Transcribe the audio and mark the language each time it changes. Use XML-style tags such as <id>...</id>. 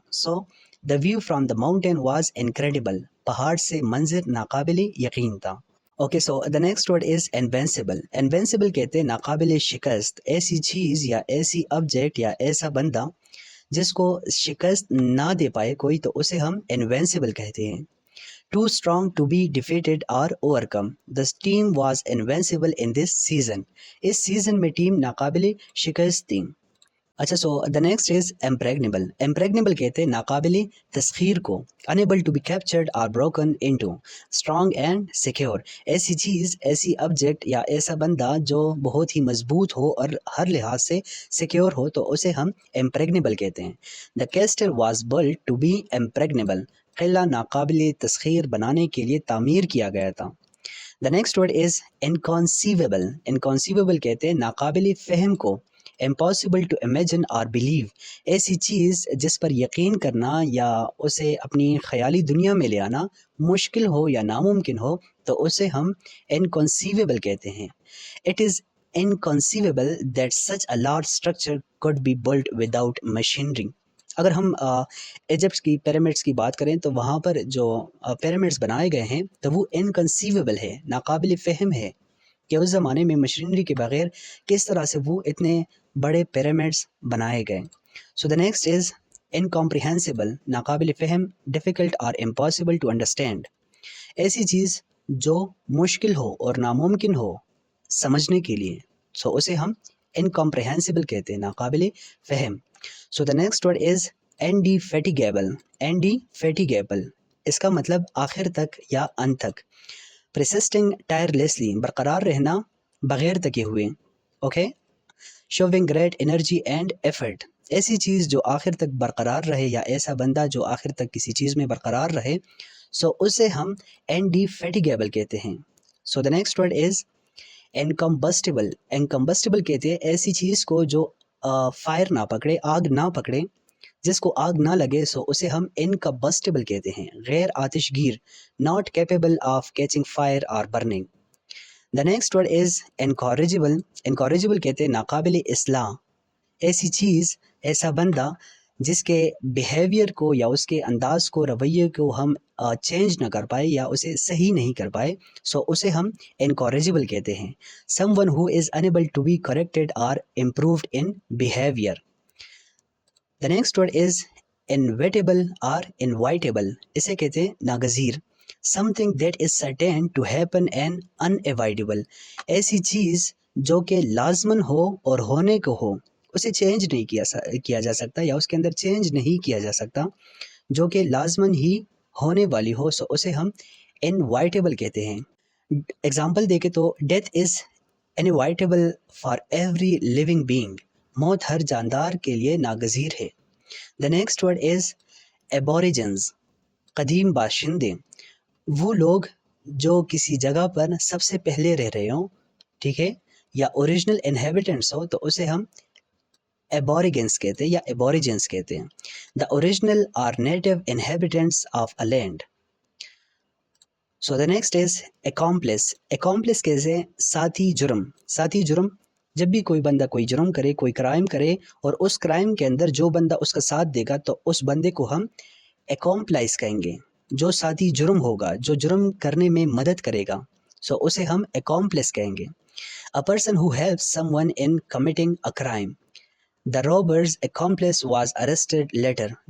<en>So the view from the mountain was incredible.</en> <ur>پہاڑ سے منظر ناقابل یقین تھا.</ur> <en>Okay, so the next word is invincible.</en> <ur>Invincible کہتے ہیں ناقابل شکست. ایسی چیز یا ایسی آبجیکٹ یا ایسا بندہ جس کو شکست نہ دے پائے کوئی، تو اسے ہم انوینسیبل کہتے ہیں.</ur> <en>Too strong to be defeated or overcome. The team was invincible in this season.</en> <ur>اس season میں ٹیم ناقابل شکست تھی.</ur> <en>اچھا، so the next is impregnable.</en> <ur>امپریگنیبل کہتے ہیں ناقابل تسخیر کو.</ur> <en>Unable to be captured or broken into. Strong and secure.</en> <ur>ایسی چیز، ایسی آبجیکٹ یا ایسا بندہ جو بہت ہی مضبوط ہو اور ہر لحاظ سے سیکیور ہو، تو اسے ہم امپریگنیبل کہتے ہیں.</ur> <en>The castle was built to be impregnable.</en> <ur>قلعہ ناقابل تسخیر بنانے کے لیے تعمیر کیا گیا تھا.</ur> <en>The next word is inconceivable.</en> <ur>انکانسیویبل کہتے ہیں ناقابل فہم کو.</ur> <en>Impossible to imagine or believe.</en> <ur>ایسی چیز جس پر یقین کرنا یا اسے اپنی خیالی دنیا میں لے آنا مشکل ہو یا ناممکن ہو، تو اسے ہم انکنسیویبل کہتے ہیں.</ur> <en>It is inconceivable that such a large structure could be built without machinery.</en> <ur>اگر ہم ایجپٹ کی پیرامڈس کی بات کریں تو وہاں پر جو پیرامڈس بنائے گئے ہیں تو وہ انکنسیویبل ہے، ناقابل فہم ہے کہ اس زمانے میں مشینری کے بغیر کس طرح سے وہ اتنے بڑے پیرامڈس بنائے گئے.</ur> <en>So the next is incomprehensible.</en> <ur>ناقابل فہم،</ur> <en>Difficult or impossible to understand.</en> <ur>ایسی چیز جو مشکل ہو اور ناممکن ہو سمجھنے کے لیے، سو اسے ہم انکمپریہنسیبل کہتے ہیں، ناقابل فہم.</ur> <en>So the next word is indefatigable.</en> <ur>انڈیفیٹیگیبل اس کا مطلب آخر تک یا انت تک.</ur> <en>Persisting tirelessly.</en> <ur>برقرار رہنا بغیر تکے ہوئے. Okay.</ur> <en>Showing great energy and effort.</en> <ur>ایسی چیز جو آخر تک برقرار رہے یا ایسا بندہ جو آخر تک کسی چیز میں برقرار رہے، سو اسے ہم انڈیفیٹیگیبل کہتے ہیں.</ur> <en>So the next word is incombustible.</en> <ur>انکمبسٹیبل کہتے ہیں ایسی چیز کو جو فائر نہ پکڑے، آگ نہ پکڑے، جس کو آگ نہ لگے، سو اسے ہم انکمبسٹیبل کہتے ہیں، غیر آتش گیر.</ur> <en>Not capable of catching fire اور burning. The next word is incorrigible.</en> <ur>Incorrigible کہتے ہیں ناقابل اصلاح. ایسی چیز، ایسا بندہ جس کے بیہیویئر کو یا اس کے انداز کو، رویے کو ہم چینج نہ کر پائے یا اسے صحیح نہیں کر پائے، سو اسے ہم انکوریجیبل کہتے ہیں.</ur> <en>Someone who is unable to be corrected اور improved in behaviour. The next word is inevitable اور inevitable.</en> <ur>اسے کہتے ہیں ناگزیر.</ur> <en>something that is certain to happen and unavoidable.</en> <ur>ایسی چیز جو کہ لازماً ہو اور ہونے کو ہو، اسے چینج نہیں کیا جا سکتا یا اس کے اندر چینج نہیں کیا جا سکتا، جو کہ لازماً ہی ہونے والی ہو، سو اسے ہم انوائٹیبل کہتے ہیں.</ur> <en>Example دیکھیں تو death is inevitable for every living being.</en> <ur>موت ہر جاندار کے لیے ناگزیر ہے.</ur> <en>the next word is</en> <ur>ایبوریجنز قدیم باشندے، وہ لوگ جو کسی جگہ پر سب سے پہلے رہ رہے ہوں، ٹھیک ہے، یا اوریجنل انہیبیٹنٹس ہو تو اسے ہم ایبوریگنس کہتے ہیں یا ایبوریجنس کہتے ہیں.</ur> <en>The original or native inhabitants of a land. So the next is accomplice. Accomplice</en> <ur>کیسے؟ ساتھی جرم. ساتھی جرم، جب بھی کوئی بندہ کوئی جرم کرے، کوئی کرائم کرے اور اس کرائم کے اندر جو بندہ اس کا ساتھ دے گا تو اس بندے کو ہم اکامپلائز کہیں گے. جو ساتھی جرم ہوگا، جو جرم کرنے میں مدد کرے گا، سو اسے ہم اکامپلس کہیں گے.</ur> <en>A person who helps someone in committing a crime. The robber's accomplice was arrested later.</en>